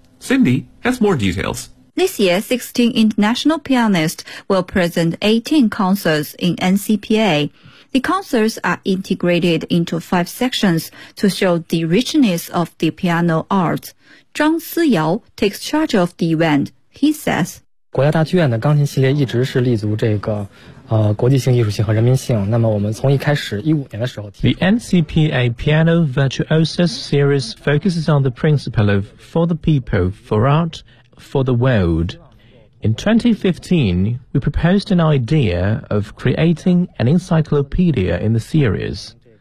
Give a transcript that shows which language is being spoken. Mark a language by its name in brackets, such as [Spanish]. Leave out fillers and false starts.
[English] Cindy has more details. This year, 16 international pianists will present 18 concerts in NCPA. The concerts are integrated into 5 sections to show the richness of the piano art. Zhang Siyao takes charge of the event. He says, [Chinese] 国家大剧院的钢琴系列一直是立足这个国际性、艺术性和人民性。那么我们从一开始15年的时候 [English] The NCPA Piano Virtuosos Series focuses on the principle of for the people, for art, for the world. In 2015, we proposed an idea of creating an encyclopedia in the series.